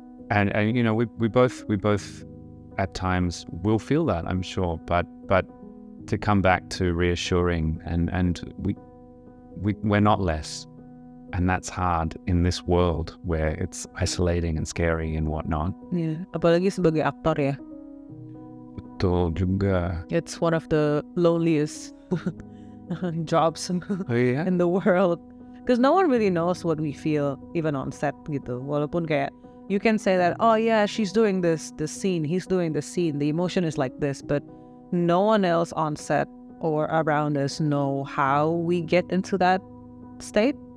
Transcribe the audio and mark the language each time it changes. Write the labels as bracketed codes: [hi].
[en] And we both at times will feel that, I'm sure, but to come back to reassuring and we're not less, and that's hard in this world where it's isolating and scary and whatnot. [id] Yeah, apalagi sebagai aktor ya. Betul juga. [en] It's one of the loneliest jobs in the world, because no one really knows what we feel even on set [id] gitu. Walaupun kayak [en] you can say that, oh yeah, she's doing this scene, he's doing this scene, the emotion is like this, but no one else on set or around us know how we get into that state.